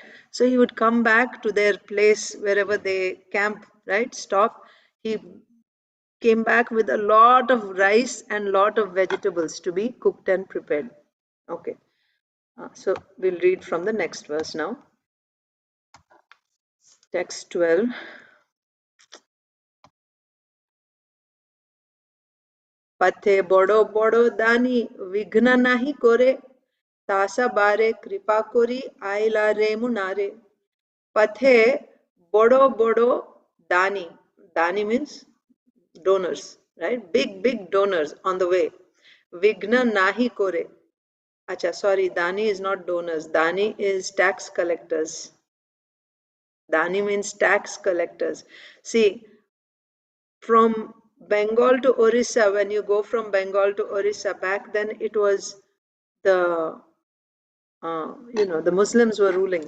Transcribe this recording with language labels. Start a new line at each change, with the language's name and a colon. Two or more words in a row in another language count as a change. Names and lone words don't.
English: So he would come back to their place wherever they camp, right? Stop. He came back with a lot of rice and lot of vegetables to be cooked and prepared. Okay. So we'll read from the next verse now. Text 12.
Bangla: পথে বড় বড় দানী বিঘ্ন নাহি করে তাসা বারে কৃপা করি আইলা রে মুনারে. পথে বড় বড় দানী.
English: Dani means donors, right? Big, big donors on the way.
Bangla: বিঘ্ন নাহি করে.
English: Acha, sorry, Dani is not donors. Dani is tax collectors. Dani means tax collectors. See, from Bengal to Orissa, when you go from Bengal to Orissa, back then it was the, the Muslims were ruling.